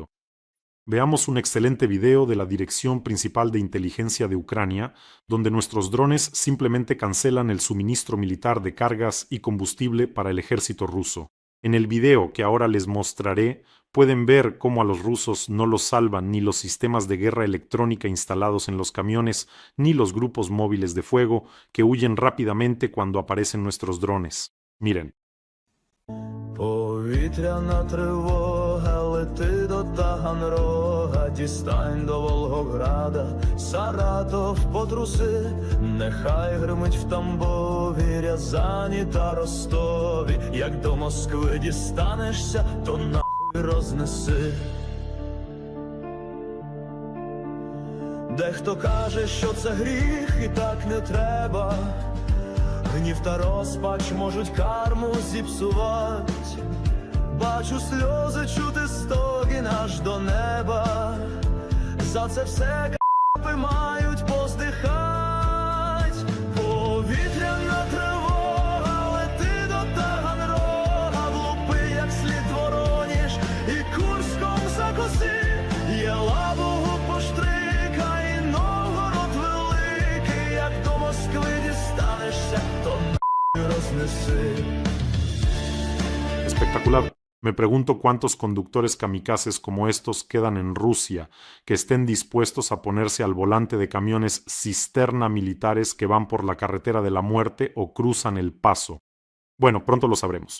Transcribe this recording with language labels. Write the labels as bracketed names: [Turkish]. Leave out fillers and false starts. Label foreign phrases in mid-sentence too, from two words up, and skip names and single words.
[Spanish] Veamos un excelente video de la Dirección Principal de Inteligencia de Ucrania, donde nuestros drones simplemente cancelan el suministro militar de cargas y combustible para el ejército ruso. En el video que ahora les mostraré, pueden ver cómo a los rusos no los salvan ni los sistemas de guerra electrónica instalados en los camiones, ni los grupos móviles de fuego que huyen rápidamente cuando aparecen nuestros drones. Miren. [Ukrainian] Повітряна тривога, лети до Таганрога, дістань до Волгограда, Саратов потруси, нехай гримить в Тамбові, Рязані та Ростові, як до Москви дістанешся, то нахуй рознеси. Дехто каже, що це гріх і так не треба, гнів та розпач можуть карму зіпсувать. Бачу сльози, чути стогін аж до неба. За це все к***и мають поздихать. Повітряна тривога, лети до Таганрога, влупи як слід Вороніж і Курськом закоси. Єлабугу поштрикай, Новгород великий, як до Москви дістанешся, то нахуй рознеси. [Spanish] Espectacular. Me pregunto cuántos conductores kamikazes como estos quedan en Rusia, que estén dispuestos a ponerse al volante de camiones cisterna militares que van por la carretera de la muerte o cruzan el paso. Bueno, pronto lo sabremos.